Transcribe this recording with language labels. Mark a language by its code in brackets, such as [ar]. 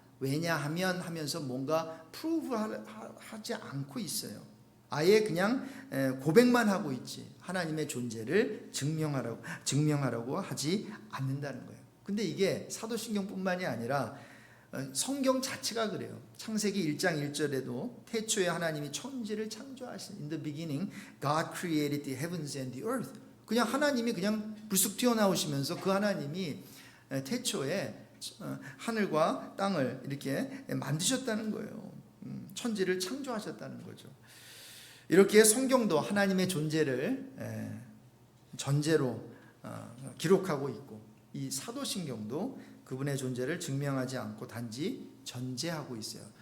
[ko] 왜냐하면 하면서 뭔가 프루브 하지 않고 있어요. 아예 그냥 고백만 하고 있지, 하나님의 존재를 증명하라고 하지 않는다는 거예요. 근데 이게 사도신경뿐만이 아니라 성경 자체가 그래요. 창세기 1장 1절에도 태초에 하나님이 천지를 창조하신, [en] In the beginning God created the heavens and the earth. [ko] 그냥 하나님이 그냥 불쑥 튀어나오시면서 그 하나님이 태초에 하늘과 땅을 이렇게 만드셨다는 거예요. 천지를 창조하셨다는 거죠. 이렇게 성경도 하나님의 존재를 전제로 기록하고 있고, 이 사도신경도 그분의 존재를 증명하지 않고 단지 전제하고 있어요.